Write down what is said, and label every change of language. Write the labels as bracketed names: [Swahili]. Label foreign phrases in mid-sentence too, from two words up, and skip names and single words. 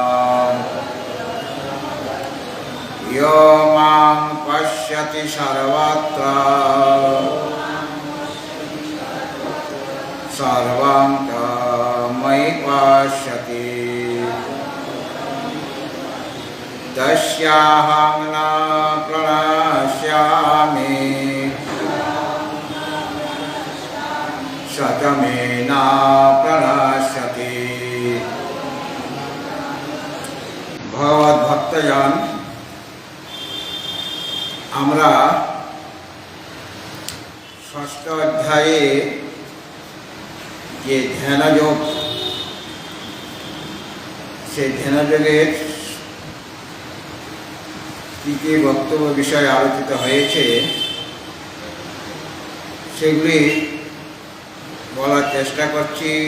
[Sanskrit] यो मां पश्यति सर्वत्र सर्वं च मयि पश्यति तस्याहं न प्रणश्यामि स च मे न प्रणश्यति। [Bangla] ভগবদ্ভক্তজন, আমরা ষষ্ঠ অধ্যায়ে যে ধ্যানযোগ, সেই ধ্যানযোগের কী কী বক্তব্য বিষয়ে আলোচিত হয়েছে সেগুলি বলার চেষ্টা করছি।